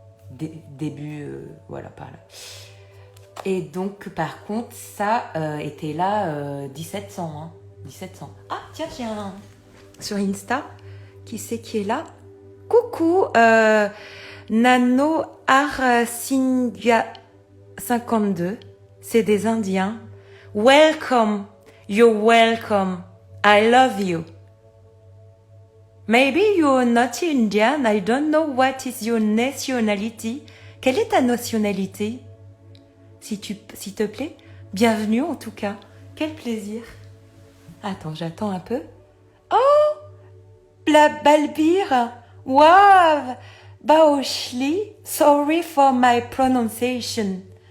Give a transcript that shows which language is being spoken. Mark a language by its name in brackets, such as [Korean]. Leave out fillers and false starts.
[French] Début, voilà, par là. Et donc, par contre, ça était là 1700, hein, 1700. Ah, tiens, j'ai un... Sur Insta, qui c'est qui est là? Coucou, Nano Arsinga 52, c'est des Indiens. [English] Welcome, you're welcome, I love you. Maybe you're not Indian, I don't know what is your nationality. [French] Quelle est ta nationalité? S'il te plaît, bienvenue en tout cas. Quel plaisir. Attends, j'attends un peu. [English] Oh, Balbir, wow, Baoshli, sorry for my pronunciation.